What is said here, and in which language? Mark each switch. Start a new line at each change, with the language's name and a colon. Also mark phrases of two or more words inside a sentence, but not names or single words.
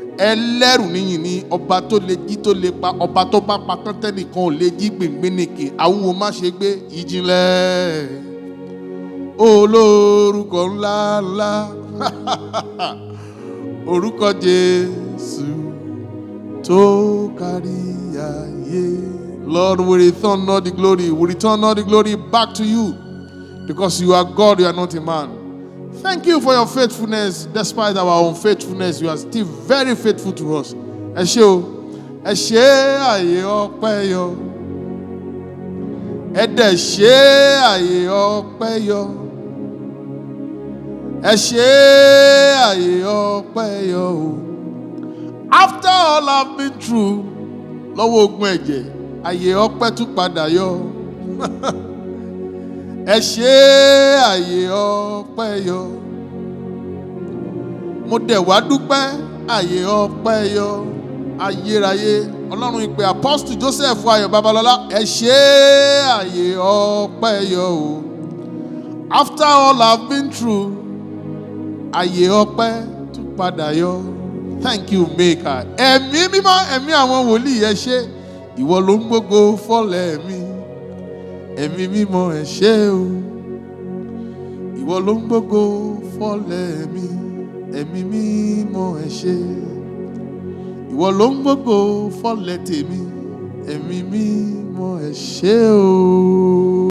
Yoruba: Ẹlẹ́rù níyìn ni, ọba tó le jí tó le pa, ọba tó bá pa tán tẹ́nìkan ò lè jí gbìngbìnìkì, àwúwo má ṣe gbé, ìjìnlẹ̀. Olórúkọ ńlá ńlá. Orúkọ Jésù tó kárí ayé.
English: Lord, we return all the glory. We return all the glory back to you because you are God, you are not a man. Thank you for your faithfulness. Despite our unfaithfulness, you are still very faithful to us.
Yoruba: Ẹ ṣé o. Ẹ ṣé àyè ọpẹ́ yọ. Ẹ dẹ̀ ṣé àyè ọpẹ́ yọ. Ẹ ṣé àyè ọpẹ́ yọ o.
English: After all I've been through,
Yoruba: lọ́wọ́ ogun ẹ̀jẹ̀, àyè ọpẹ́ tún padà yọ. Ẹ ṣé àyè ọpẹ́ yọ. Mo dẹ̀ wá dúpẹ́, àyè ọpẹ́ yọ. Ayérayé, Ọlọ́run ìpè Apostle Joseph Ayọ̀ Babalọ́lá, ẹ ṣé àyè ọpẹ́ yọ o. After all I've been through, àyè ọpẹ́ tún padà yọ.
English: Thank you, Maker.
Yoruba: Ẹ̀mí mímọ́, ẹ̀mí àwọn wòlíì, ẹ ṣé. Ìwọ ló ń gbógo fọ́lẹ̀ mi. Ẹ̀mí mímọ́, ẹ ṣé o. Ìwọ ló ń gbógo fọ́lẹ̀ mi. Ẹ̀mí mímọ́, ẹ ṣé. Ìwọ ló ń gbógo fọ́lẹ̀ tèmi. Ẹ̀mí mímọ́, ẹ ṣé o.